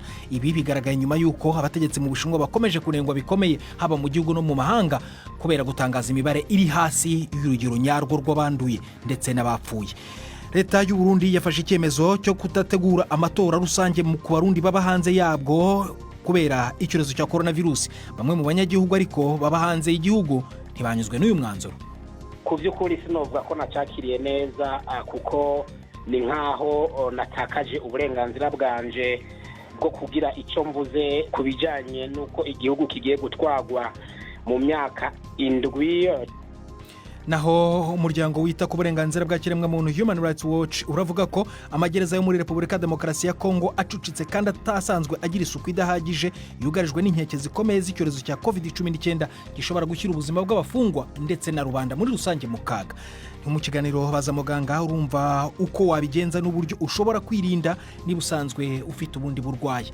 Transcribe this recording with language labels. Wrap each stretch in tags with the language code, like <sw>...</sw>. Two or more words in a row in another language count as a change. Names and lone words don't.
<rw>Ibi bigaragaye nyuma yuko abategetsi mu Bushinwa bakomeje kurengwa bikomeye haba mu gihugu no mu mahanga kubera gutangaza imibare iri hasi y'urugero nyarwo rw'abanduye ndetse n'abapfuye. Reta y'u Burundi yafashe icyemezo cyo kutategura amatora rusange mu Barundi baba hanze yabwo kubera icyorezo cya coronavirus. Bamwe mu banyagihugu ariko baba hanze y'igihugu ntibanyuzwe n'uyu mwanzuro.</rw> <rn>Ku by'ukuri sinovuga ko nacakiriye neza kuko ni nkaho natakaje uburenganzira bwanje bwo kugira icyo mvuze kubijanye nuko igihugu kigiye gutwagwa mu myaka 7.</rn> <rw>Naho umuryango wita ku burenganzira bwa kiremwamuntu Human Rights Watch uravuga ko amagereza yo muri Repubulika Demokarasi ya Kongo acucitse kandi atasanzwe agira isuku idahagije, yugarijwe n'inkeke zikomeye z'icyorezo cya COVID-19 gishobora gushyira ubuzima bw'abafungwa ndetse na rubanda muri rusange mu kaga. Mu kiganiro baza muganga urumva uko wabigenza n'uburyo ushobora kwirinda niba usanzwe ufite ubundi burwayi.</rw>